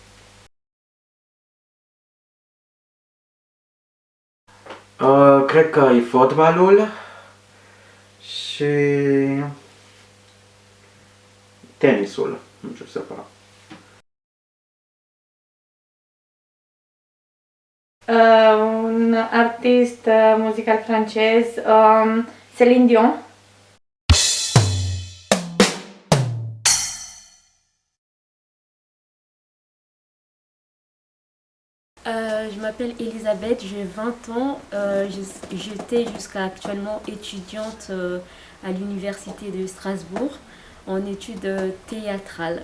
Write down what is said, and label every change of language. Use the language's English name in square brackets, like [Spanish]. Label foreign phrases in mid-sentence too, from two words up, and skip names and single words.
[Romanian] Cred că e fotbalul și tenisul, nu știu să fac. Un artist musical francez, Céline Dion. [French] Je m'appelle Elisabeth, j'ai 20 ans. J'étais jusqu'à actuellement étudiante à l'université de Strasbourg en études théâtrales.